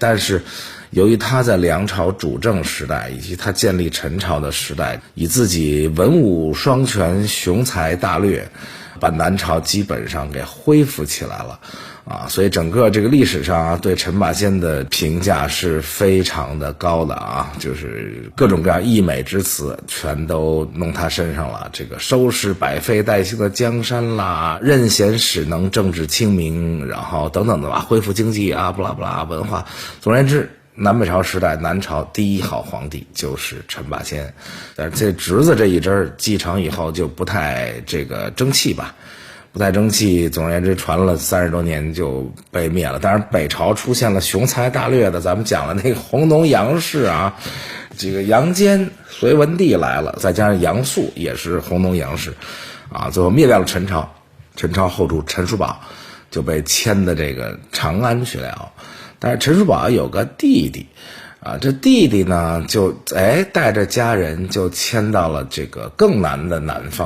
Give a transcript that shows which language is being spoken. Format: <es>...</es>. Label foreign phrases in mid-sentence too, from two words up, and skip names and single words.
<zh>但是由於他在梁朝主政時代以及他建立陳朝的時代，以自己文武雙全、雄才大略，把南朝基本上給恢復起來了啊，所以整個這個歷史上啊，對陳霸先的評價是非常的高的啊，就是各種各樣溢美之詞全都弄他身上了。這個收拾百廢待興的江山啦，任賢使能，政治清明，然後等等的吧，恢復經濟啊，不拉不拉文化。總而言之， 南北朝時代南朝第一号皇帝就是陈霸先，但是这侄子这一支继承以後就不太这个争气吧，不太争气，总而言之传了30多年就被灭了。当然北朝出现了雄才大略的，咱们講了那個弘農楊氏啊，這個楊堅、隋文帝來了，再加上楊素也是弘農楊氏啊，最後滅掉了陳朝。陳朝後主陳叔寶就被遷到這個長安去了。但是陳叔寶有個弟弟啊，這弟弟呢就帶着家人就遷到了這個更南的南方。</zh>